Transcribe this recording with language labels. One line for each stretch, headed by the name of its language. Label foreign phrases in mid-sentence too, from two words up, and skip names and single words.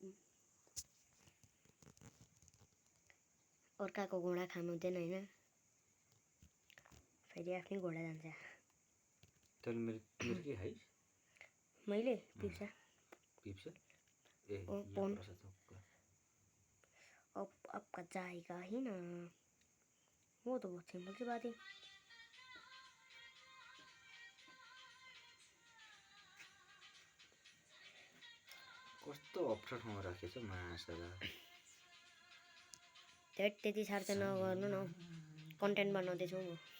Nepali: अर्काको घोडा खानु हुँदैन होइन? फेरि आफ्नै घोडा जान्छ। तैँले मेरो के खाइस्? मैले पिप्सा ए
Hindi: अब आपका जाएगा ही ना, वो तो बहुत सिंपल सी बात है।
Nepali: कस्तो अप्ठ्यारो ठाउँमा राखेछ मासला। त्यति साह्रो चाहिँ नगर्नु न, कन्टेन्ट बनाउँदैछु म।